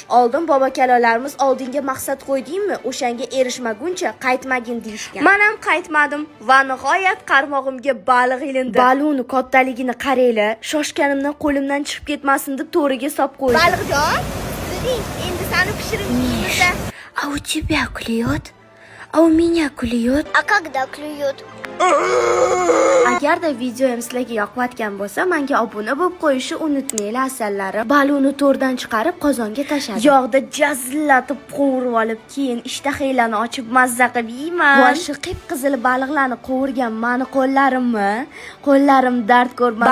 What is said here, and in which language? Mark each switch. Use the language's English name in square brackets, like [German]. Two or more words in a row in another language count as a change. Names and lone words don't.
[Uzbek] Oldin bobokalolarimiz oldinga maqsad qo'ydingmi, o'shanga erishmaguncha qaytmagin deyishgan. Men ham qaytmadim va nihoyat qarmog'imga baliq ilindi. Baluni kattaligini qaranglar, shoshganimdan qo'limdan chiqib ketmasin deb to'riga solib qo'ydim. Baliqjon, endi seni pishirib yeymiz. [Russian] А у тебя клюет? А у меня клюет? А когда клюет? [Uzbek] Agarda videoyim sizlarga yoqayotgan bo'lsa, menga obuna bo'lib qo'yishni unutmanglar asallari. Baluni to'rdan chiqarib qozonga tashladim. Yog'da jazillatib qovurib olib, keyin ishtahanglarni ochib mazza qilib yeyman. Boshi qip-qizil baliqlarni qovurgan meni qo'llarim dard ko'rmasin.